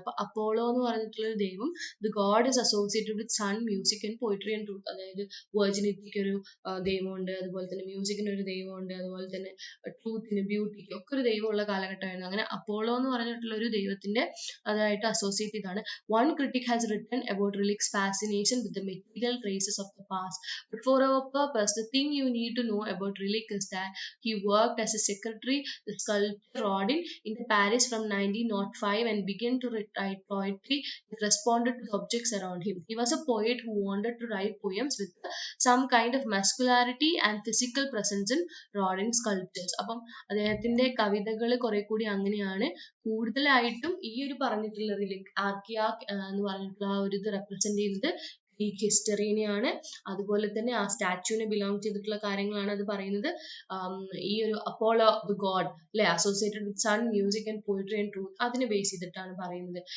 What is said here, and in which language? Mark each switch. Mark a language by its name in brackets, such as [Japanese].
[Malayalam] അപ്പൊ അപ്പോളോ എന്ന് പറഞ്ഞിട്ടുള്ള ഒരു ദൈവം, [English] The god is associated with sun, music and poetry and truth. [Malayalam] അതായത് വെർജിനിറ്റിക്ക് ഒരു ദൈവമുണ്ട്, അതുപോലെ തന്നെ മ്യൂസിക്കിന് ഒരു ദൈവമുണ്ട്, അതുപോലെ തന്നെ ട്രൂത്തിന് ബ്യൂട്ടിക്ക് ഒക്കെ ഒരു ദൈവമുള്ള കാലഘട്ടമായിരുന്നു. അങ്ങനെ അപ്പോളോ എന്ന് പറഞ്ഞിട്ടുള്ള ഒരു ദൈവത്തിന്റെ അതായിട്ട് അസോസിയേറ്റ് ചെയ്താണ്. [English] One critic has written about Rilik's fascination with the material traces of the past. But for our purpose, the thing you need to know about Rilik is that he worked as a secretary, the sculptor Rodin, in Paris from 1905 and began to write poetry that responded to the objects around him. He was a poet who wanted to write poems with some kind of muscularity and physical presence in Rodin sculptures. [Malayalam] അപ്പം അദ്ദേഹത്തിന്റെ കവിതകൾ കുറെ കൂടി അങ്ങനെയാണ്. കൂടുതലായിട്ടും ഈ ഒരു പറഞ്ഞിട്ടുള്ള റിലിക് ആർക്കിയാക് എന്ന് പറഞ്ഞിട്ടുള്ള ആ ഒരു ഇത് റെപ്രസെന്റ് ചെയ്യുന്നത് ഗ്രീക്ക് ഹിസ്റ്ററിനെയാണ്. അതുപോലെ തന്നെ ആ സ്റ്റാച്യുവിനെ ബിലോങ് ചെയ്തിട്ടുള്ള കാര്യങ്ങളാണ് അത് പറയുന്നത്. ഈ ഒരു അപ്പോളോ ദ ഗോഡ് അല്ലെ, [English] associated with sun, music and poetry and truth, [Malayalam] അതിനെ ബേസ് ചെയ്തിട്ടാണ് പറയുന്നത്.